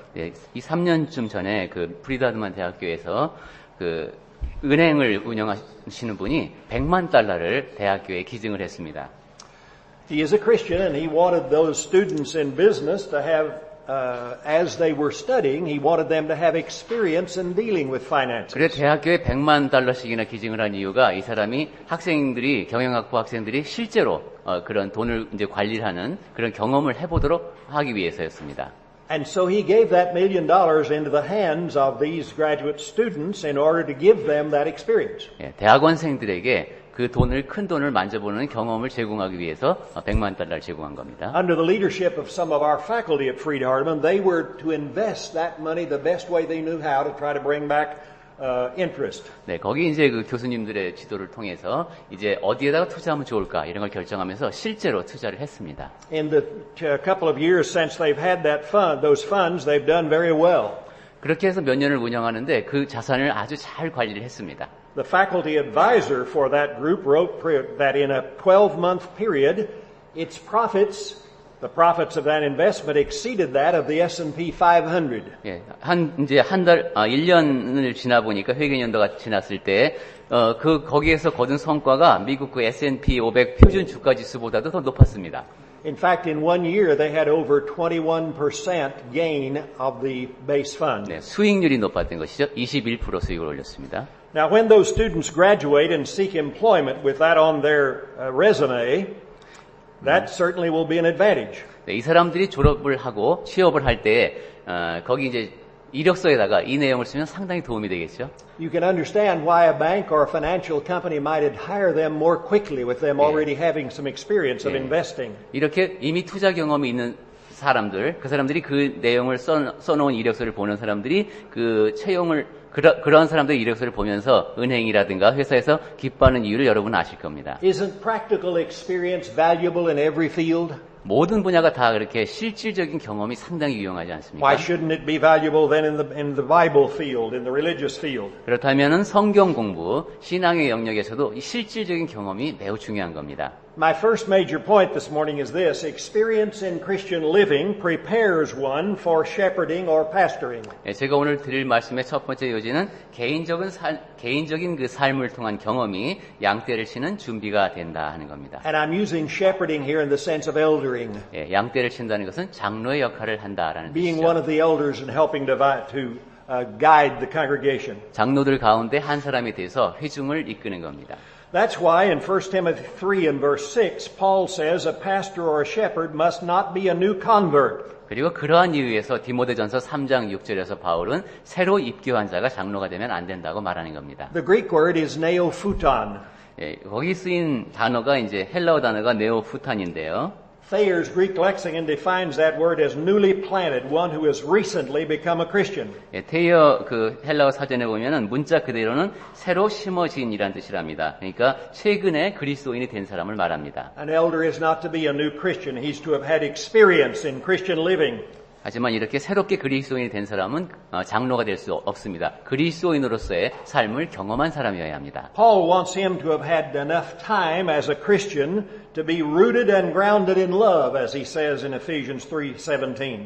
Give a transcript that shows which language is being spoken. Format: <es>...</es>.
<ko>네, 이 3년쯤 전에 그 프리드하드만 대학교에서 그 은행을 운영하시는 분이 $100만 대학교에 기증을 했습니다.</ko> <en>He is a Christian and he wanted those students in business to have as they were studying, he wanted them to have experience in dealing with finances.</en> <ko>그래 대학교에 $100만 기증을 한 이유가 이 사람이 경영학부 학생들이 실제로 그런 돈을 이제 관리하는 그런 경험을 해보도록 하기 위해서였습니다.</ko> <en>And so he gave that $1 million into the hands of these graduate students in order to give them that experience.</en> <ko>예, 대학원생들에게 그 큰 돈을 만져보는 경험을 제공하기 위해서 $100만 제공한 겁니다.</ko> <en>Under the leadership of some of our faculty at Freed-Hardeman, they were to invest that money the best way they knew how to try to bring back interest.</en> <ko>네, 거기 이제 그 교수님들의 지도를 통해서 이제 어디에다가 투자하면 좋을까 이런 걸 결정하면서 실제로 투자를 했습니다.</ko> <en>In the couple of years since they've had those funds, they've done very well.</en> <ko>그렇게 해서 몇 년을 운영하는데 그 자산을 아주 잘 관리를 했습니다.</ko> <en>The faculty advisor for that group wrote that in a 12-month period, its profits, the profits of that investment exceeded that of the S&P 500.</en> <ko>예, 이제 1년을 지나 보니까 회계 연도가 지났을 때, 거기에서 거둔 성과가 미국 그 S&P 500 표준 주가 지수보다도 더 높았습니다.</ko> <en>In fact, in 1 year, they had over 21% gain of the base fund.</en> <ko>네, 수익률이 높았던 것이죠. 21% 수익을 올렸습니다.</ko> <en>Now, when those students graduate and seek employment with that on their resume, that certainly will be an advantage.</en> <ko>네, 이 사람들이 졸업을 하고 취업을 할 때, 거기 이제 이력서에다가 이 내용을 쓰면 상당히 도움이 되겠죠.</ko> <en>You can understand why a bank or a financial company might hire them more quickly with them already having some experience of investing.</en> <ko>이렇게 이미 투자 경험이 있는 사람들, 그 사람들이 그 내용을 써놓은 이력서를 보는 사람들이 그 그런 사람들의 이력서를 보면서 은행이라든가 회사에서 기뻐하는 이유를 여러분은 아실 겁니다.</ko> <en>Isn't practical experience valuable in every field?</en> <ko>모든 분야가 다 그렇게 실질적인 경험이 상당히 유용하지 않습니까?</ko> <en>Why shouldn't it be valuable then in the Bible field, in the religious field?</en> <ko>그렇다면은 성경 공부, 신앙의 영역에서도 이 실질적인 경험이 매우 중요한 겁니다.</ko> <en>My first major point this morning is this: experience in Christian living prepares one for shepherding or pastoring.</en> <ko>제가 오늘 드릴 말씀의 첫 번째 요지는 개인적인 그 삶을 통한 경험이 양떼를 치는 준비가 된다 하는 겁니다.</ko> <en>And I'm using shepherding here in the sense of eldering.</en> <ko>양떼를 친다는 것은 장로의 역할을 한다라는</ko> <en>Being</en> <ko>뜻이죠.</ko> <en>one of the elders and helping to guide the congregation.</en> <ko>장로들 가운데 한 사람이 돼서 회중을 이끄는 겁니다.</ko> <en>That's why in 1 Timothy 3 and verse 6, Paul says a pastor or a shepherd must not be a new convert.</en> <ko>그리고 그러한 이유에서 디모데전서 3장 6절에서 바울은 새로 입교한 자가 장로가 되면 안 된다고 말하는 겁니다.</ko> <en>The Greek word is neophuton.</en> <ko>거기 쓰인 단어가 이제 헬라어 단어가 네오푸탄인데요.</ko> <en>Thayer's Greek lexicon defines that word as newly planted, one who has recently become a Christian.</en> <ko>테이어 그 헬라어 사전에 보면은 문자 그대로는 새로 심어진이란 뜻이랍니다. 그러니까 최근에 그리스도인이 된 사람을 말합니다.</ko> <en>An elder is not to be a new Christian. He's to have had experience in Christian living.</en> <ko>하지만 이렇게 새롭게 그리스도인이 된 사람은 장로가 될 수 없습니다. 그리스도인으로서의 삶을 경험한 사람이어야 합니다.</ko> <en>Paul wants him to have had enough time as a Christian to be rooted and grounded in love, as he says in Ephesians 3:17.</en>